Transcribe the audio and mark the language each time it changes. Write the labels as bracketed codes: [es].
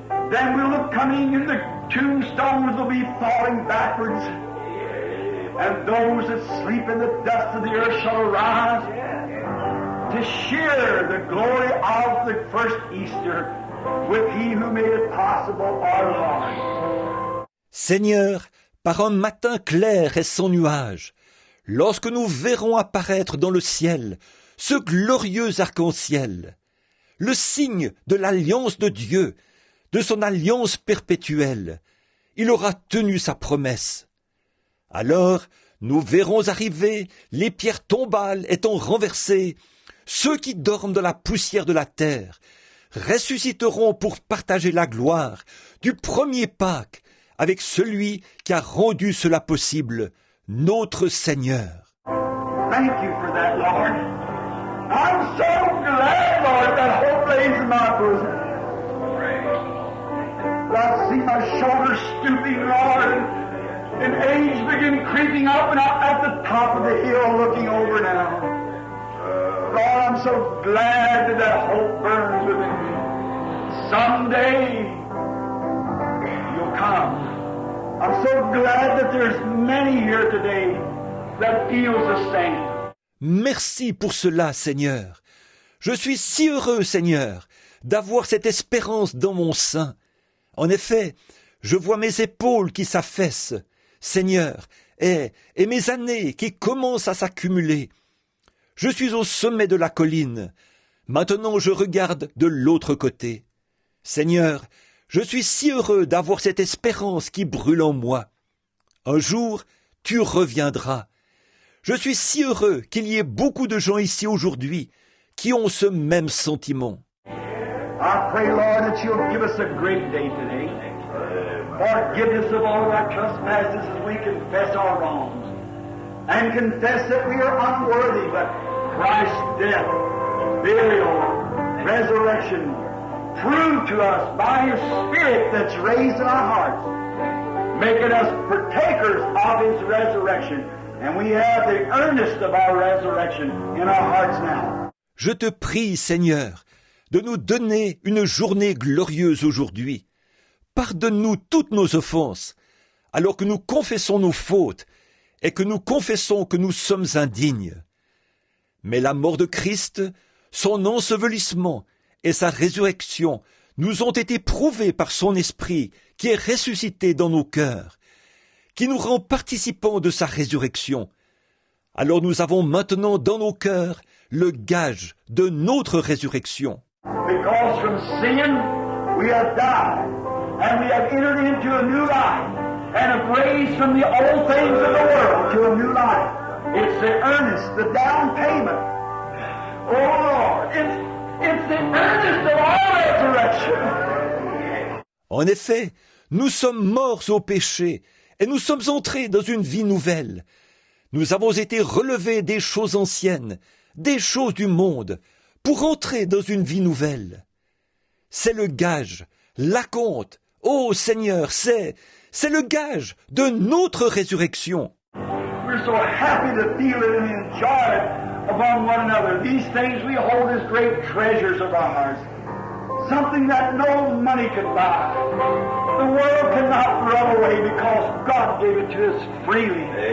[en] Then we'll look coming and the tombstones will be falling backwards, and those that sleep in the dust of the earth shall arise to share the glory of the first Easter with He who made it possible, our Lord. [fr] Seigneur, par un matin clair et sans nuage, lorsque nous verrons apparaître dans le ciel ce glorieux arc-en-ciel, le signe de l'alliance de Dieu, de son alliance perpétuelle, il aura tenu sa promesse. Alors, Nous verrons arriver les pierres tombales étant renversées. Ceux qui dorment dans la poussière de la terre ressusciteront pour partager la gloire du premier Pâques avec celui qui a rendu cela possible, notre Seigneur. [en] Thank you for that, Lord. I'm so glad, Lord, that hope lays in my bosom. I see my shoulders stooping, Lord, and age begin creeping up and up at the top of the hill looking over now. Lord, I'm so glad that that hope burns within me. Someday, you'll come. I'm so glad that there's many here today that feels the same. [fr] Merci pour cela, Seigneur. Je suis si heureux, Seigneur, d'avoir cette espérance dans mon sein. En effet, je vois mes épaules qui s'affaissent, Seigneur, et mes années qui commencent à s'accumuler. Je suis au sommet de la colline. Maintenant, je regarde de l'autre côté. Seigneur, je suis si heureux d'avoir cette espérance qui brûle en moi. Un jour, tu reviendras. Je suis si heureux qu'il y ait beaucoup de gens ici aujourd'hui qui ont ce même sentiment. [en] I pray, Lord, that you'll give us a great day today. Forgiveness of all of our trespasses as we confess our wrongs. And confess that we are unworthy, but Christ's death, burial, resurrection, prove to us by His Spirit that's raised in our hearts, making us partakers of His resurrection. And we have the earnest of our resurrection in our hearts now. [fr] Je te prie, Seigneur, de nous donner une journée glorieuse aujourd'hui. Pardonne-nous toutes nos offenses, alors que nous confessons nos fautes et que nous confessons que nous sommes indignes. Mais la mort de Christ, son ensevelissement et sa résurrection nous ont été prouvés par son Esprit qui est ressuscité dans nos cœurs, qui nous rend participants de sa résurrection. Alors nous avons maintenant dans nos cœurs le gage de notre résurrection. [en] Because from sin we have died, and we have entered into a new life, and have raised from the old things of the world to a new life. It's the earnest, the down payment. Oh Lord, it's the earnest of our resurrection. [fr] En effet, nous sommes morts au péché, et nous sommes entrés dans une vie nouvelle. Nous avons été relevés des choses anciennes, des choses du monde, pour entrer dans une vie nouvelle. C'est le gage, l'acompte, ô Seigneur, c'est le gage de notre résurrection. [en] We're so happy to feel it and enjoy it upon one another. These things we hold as great treasures of our hearts. Something that no money could buy. The world cannot run away because God gave it to us freely.